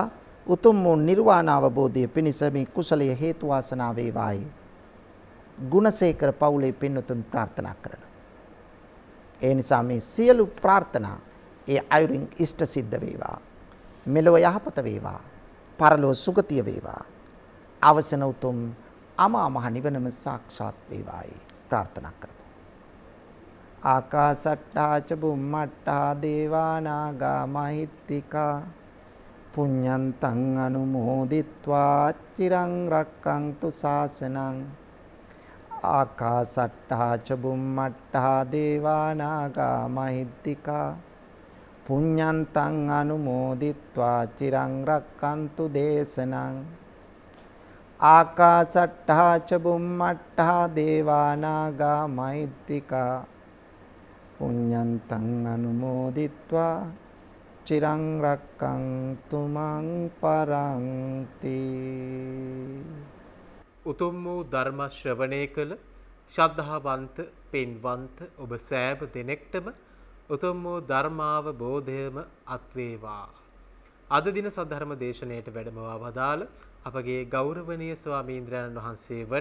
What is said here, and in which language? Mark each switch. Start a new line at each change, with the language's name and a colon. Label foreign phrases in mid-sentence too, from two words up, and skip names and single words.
Sinhala: උතුම් වූ නිර්වාණ අවබෝධය පිණිස මේ කුසලය හේතු වාසනා වේවායි ගුණසේකර පවුලේ පින්වතුන් ප්‍රාර්ථනා කරනවා. ඒ නිසා මේ සියලු ප්‍රාර්ථනා ඒ අයුරින් ඉෂ්ට සිද්ධ වේවා. මෙලොව යහපත වේවා. පරලොව සුගතිය වේවා. අවසන උතුම් අමා මහ නිවනම සාක්ෂාත් වේවායි ප්‍රාර්ථනා කරමු.
Pali: ආකාසට්ටා ච බුම්මට්ටා දේවා නාග මහිත්‍තිකා පුඤ්ඤන්තං අනුමෝදිත්වා චිරං රක්ඛන්තු ශාසනං. ආකාසට්ටා ච බුම්මට්ටා දේවා නාග මහිත්‍තිකා පුඤ්ඤන්තං අනුමෝදිත්වා චිරං රක්ඛන්තු දේශනං. ආකාසට්ටා ච බුම්මට්ටා දේවා නාග මහිත්‍තිකා පුඤ්ඤන්තං අනුමෝදිත්වා චිරං රක්ඛන්තු මං පරන්ති.
Sinhala: උතුම් වූ ධර්ම ශ්‍රවණය කළ ශ්‍රද්ධාවන්ත පින්වන්ත ඔබ සෑම දෙනෙක්ටම උතුම් වූ ධර්මාවබෝධයම අත්වේවා. අද දින සද්ධර්ම දේශනයට වැඩමවා වදාළ අපගේ ගෞරවනීය ස්වාමීන්ද්‍රයන් වහන්සේ වන